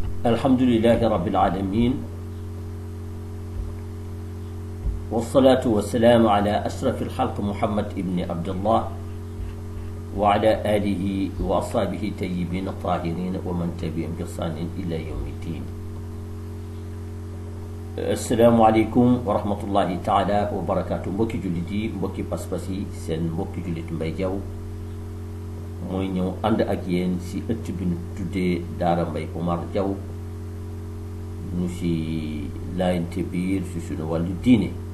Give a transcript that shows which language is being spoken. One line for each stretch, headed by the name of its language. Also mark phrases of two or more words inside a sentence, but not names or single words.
Arabic: الحمد لله رب العالمين والصلاة والسلام على أشرف الخلق محمد بن عبد الله وعلى آله وأصحابه الطيبين الطاهرين ومن تبعهم بإحسان إلى يوم الدين. السلام عليكم ورحمة الله تعالى وبركاته.
Wolof: Mbokki jullit yi, mbokki pas-pas yi, seen mbokki jullit Mbaye Diaw mooy ñëw ànd ak yéen si ëtt bi ñu tuddee Daara Mbaye Omar Diaw ñu si laayante biir si suñu wàllu diine.